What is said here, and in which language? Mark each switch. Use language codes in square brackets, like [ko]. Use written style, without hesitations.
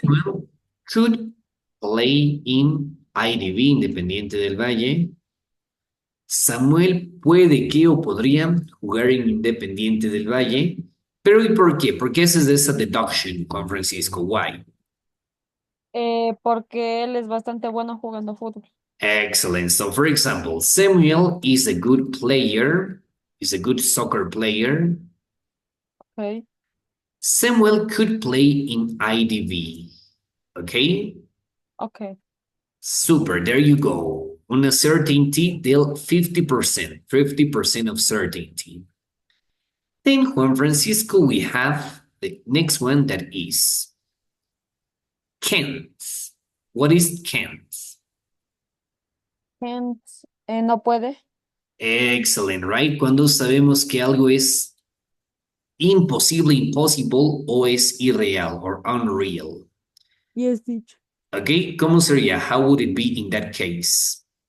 [en] Samuel could play in IDV, Independiente del Valle. [es] Samuel puede que o podría jugar en Independiente del Valle. Pero ¿y por qué? ¿Por qué haces esa deduction, Juan Francisco? [en] Why? [es] porque él es bastante bueno jugando fútbol. [en] Excellent. So, for example, Samuel is a good player, is a good soccer player. Okay. Samuel could play in IDV. Okay? Okay. Super. There you go. Una certainty del 50% of certainty. Then, Juan Francisco, we have the next one that is can't. What is can't? [es] Can't, no puede. [en] Excellent, right? [es] Cuando sabemos que algo es imposible, impossible, o es irreal, [en] or unreal. Yes, teacher. [es] Okay, ¿cómo sería? [en] How would it be in that case?